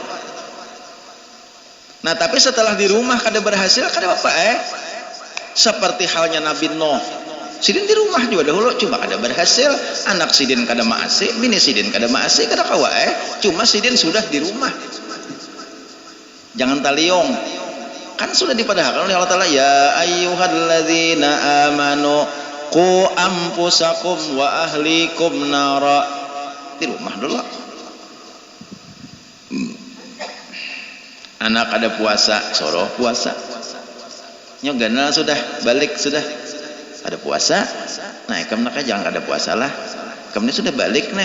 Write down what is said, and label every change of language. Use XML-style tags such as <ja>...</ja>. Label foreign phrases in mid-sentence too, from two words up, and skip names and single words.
<bjn>Nah tapi setelah di rumah kada berhasil kada apa seperti halnya Nabi Nuh sidin di rumah juga dahulu cuma kada berhasil, anak sidin kada maasi, bini sidin kada maasi kada kawa cuma sidin sudah di rumah. Jangan taliong kan sudah dipadahkan oleh Allah Ta'ala</bjn> <ar>يا أيها الذين آمنوا قوا أنفسكم وأهليكم نارا.</ar> <bjn>Di rumah dulu. Anak ada puasa, soroh puasa. Nyogana sudah balik sudah ada puasa. Nah, kamu nak jangan ada puasa lah. Kamu ini sudah balik nih.</bjn>